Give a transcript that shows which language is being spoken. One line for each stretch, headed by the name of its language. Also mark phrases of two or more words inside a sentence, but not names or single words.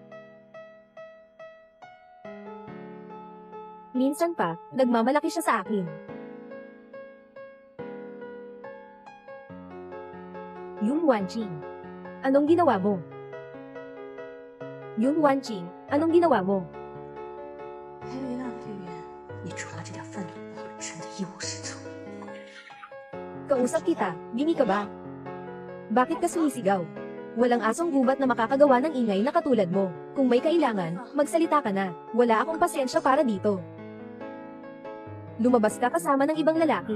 Filipino: Minsan pa, nagmamalaki siya sa akin. Yun Wanqing, anong ginawa mo? Yun Wanqing, anong ginawa mo?
Chinese: 还有一样，队员，你除了这点愤怒，真的一无是处。
Filipino: Kausap kita, bini ka ba? Bakit ka sumisigaw? Walang asong gubat na makakagawa ng ingay na katulad mo. Kung may kailangan, magsalita ka na. Wala akong pasyensya para dito. Lumabas ka kasama ng ibang lalaki.